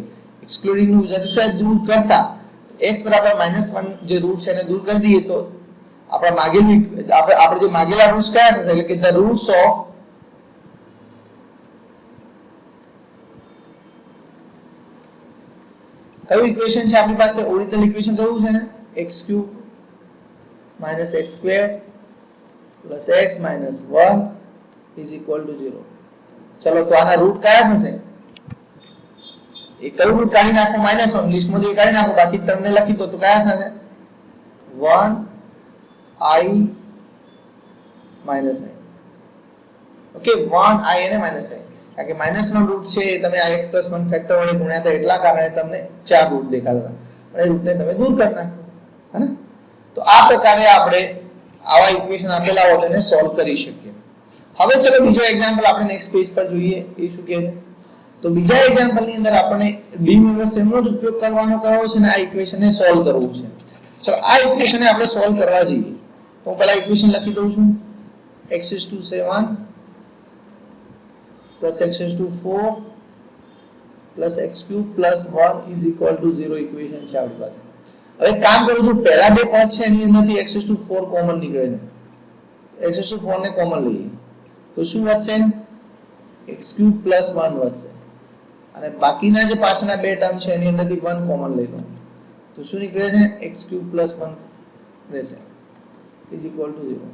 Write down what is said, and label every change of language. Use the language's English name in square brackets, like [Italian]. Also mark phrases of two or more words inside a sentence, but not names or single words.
[Gujarati] એક્સક્લુડિંગ નું ગુજરાતી શું દૂર કરતા. x બરાબર -1 જે રૂટ છે એને દૂર કરી દઈએ તો આપણે માગેલું આપણે જે માગેલા રૂટ્સ કયા થશે એટલે કે [English] the roots of [Gujarati] કયું ઇક્વેશન છે આપણી પાસે [English] original equation [Gujarati] કયું છે ને x³ - x² [English] plus x minus 1 is equal to 0. [Gujarati] ચલો તો આના રૂટ કયા થશે એ કયું રૂટ કાઢી નાખો -1 લિસ્ટમાંથી કાઢી નાખો બાકી તમને લખી દો તો કયા થશે 1 I minus i. ઓકે 1 I અને -i કારણ કે -1 રૂટ છે તમે આ x + 1 ફેક્ટર વડે ગુણ્યા હતા એટલા કારણે તમને 4 રૂટ દેખાતા હતા અને રૂટને તમે દૂર કરી નાખો હે ને. તો આ પ્રકારે આપણે આવા ઇક્વેશન આપેલા હોય તેને સોલ્વ કરી શકીએ. હવે ચલો બીજો એક્ઝામ્પલ આપણે [English] next page [Gujarati] પર જોઈએ એ શું કહે છે. તો બીજા એક્ઝામ્પલ ની અંદર આપણે ડી ઇન્વર્સ થિયરમનો જ ઉપયોગ કરવાનો કયો છે અને આ ઇક્વેશનને સોલ્વ કરવું છે. ચલો આ ઇક્વેશનને આપણે સોલ્વ કરવા જઈએ તો હું પહેલા ઇક્વેશન લખી દઉં છું x⁷ [English] plus x⁴ plus x³ plus 1 is equal to 0 [Gujarati] ઇક્વેશન છે આપણી પાસે. હવે કામ કરું છું પહેલા બે પદ છે એની અંદરથી x⁴ કોમન નીકળે છે x⁴ ને કોમન લઈએ તો શું વધશે x³ + 1 વધશે અને બાકીના જે પાછળના બે ટર્મ છે એની અંદરથી 1 કોમન લઈ લો તો શું નીકળે છે x³ + 1 રહેશે = 0.